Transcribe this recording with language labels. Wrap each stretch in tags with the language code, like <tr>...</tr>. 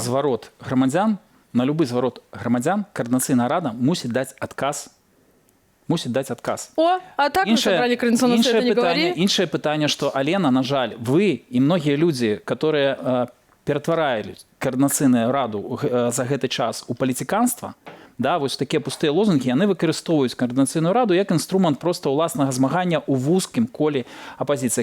<be>зварот грамадзян, на любы зварот грамадзян Координацыйная рада мусіць даць адказ.</be> <ru>О, а так мы собрали Координационный совет, не говори.</ru> <be>Іншае пытанне, што Алена, на жаль, вы і многія людзі, которые ператваралі Координацыйную раду за гэты час у палітыканства, да, вось такія пустыя лозунгі, яны выкарыстоўваюць Координацыйную раду як інструмент проста ўласнага змагання ў вузкім коле апазіцыі.</be>